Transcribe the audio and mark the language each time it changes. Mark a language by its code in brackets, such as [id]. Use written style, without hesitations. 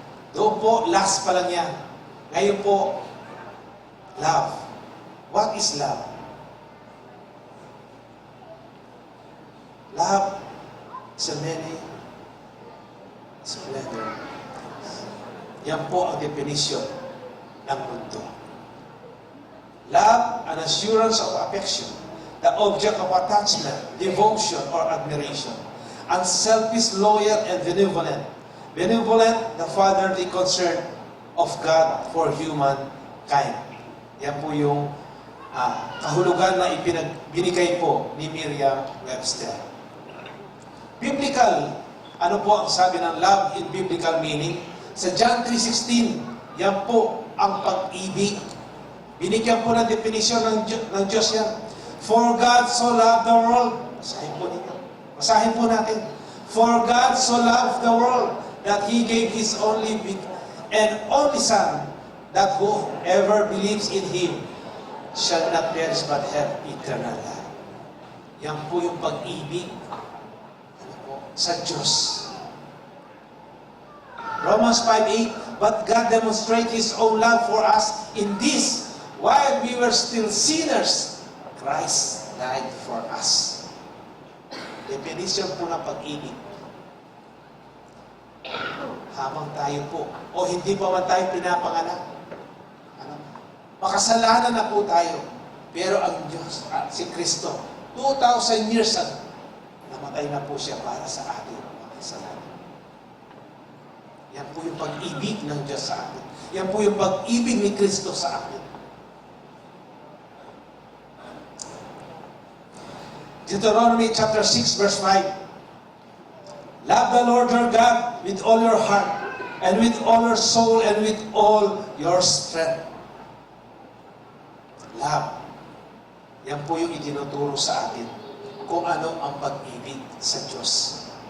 [tl] Doon po, last pa lang yan. Ngayon po, love. [en] What is love? Love is a many splendor. [tl] Yan po ang definition ng mundo. [en] Love, an assurance of affection, the object of attachment, devotion, or admiration. Unselfish, loyal, and benevolent. Benevolent, the fatherly concern of God for humankind. [tl] Yan po yung kahulugan na binigay po ni Merriam-Webster. Biblical, ano po ang sabi ng [en] love in biblical meaning? [tl] Sa John 3:16, yan po ang pag-ibig. Binigyan po ng definisyon ng Diyos yan. [en] For God so loved the world. [tl] Basahin po ninyo. Basahin po natin. [en] For God so loved the world that He gave His only Son, that whoever believes in Him shall not perish but have eternal life. [tl] Yan po yung pag-ibig sa Diyos. [en] Romans 5:8, but God demonstrates His own love for us in this, while we were still sinners, Christ died for us. [tl] Definition po ng pag-ibig. Habang tayo po, o hindi pa man tayo pinapanganak, makasalanan na po tayo. Pero ang Diyos, si Kristo, 2,000 years namatay na po siya para sa ating makasalanan. Yan po yung pag-ibig ng Diyos sa atin. Yan po yung pag-ibig ni Kristo sa atin. [en] Deuteronomy chapter 6 verse 5. Love the Lord your God with all your heart, and with all your soul, and with all your strength. Love. [tl] Yan po yung itinuturo sa atin kung ano ang pag-ibig sa Diyos.